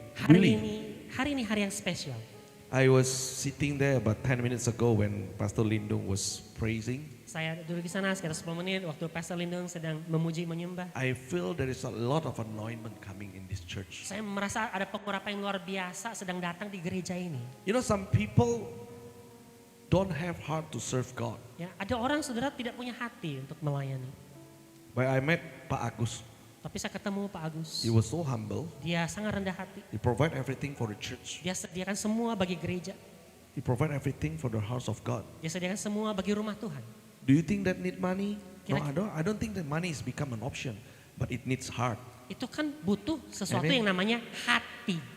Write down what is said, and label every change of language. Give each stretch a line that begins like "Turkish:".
Indonesian: hari ini hari yang spesial.
English: I was sitting there about 10 minutes ago when Pastor Lindung was praising.
Indonesian: Saya duduk di sana sekitar 10 menit waktu Pastor Lindung sedang memuji menyembah.
English: I feel there is a lot of anointment coming in this church.
Indonesian: Saya merasa ada pengurapan yang luar biasa sedang datang di gereja ini.
English: You know, some people don't have heart to serve God.
Indonesian: Ya, ada orang saudara tidak punya hati untuk melayani.
English: But I met Pak Agus.
Indonesian: Tapi saya ketemu Pak Agus.
English: He was so humble.
Indonesian: Dia sangat rendah hati.
English: He provide everything for the church.
Indonesian: Dia sediakan semua bagi gereja.
English: He provide everything for the house of God.
Indonesian: Dia sediakan semua bagi rumah Tuhan.
English: Do you think that need money? No,
Indonesian: Kira-
English: I don't think that money has become an option, but it needs heart.
Indonesian: Itu kan butuh sesuatu
English: Amen.
Indonesian: yang namanya hati.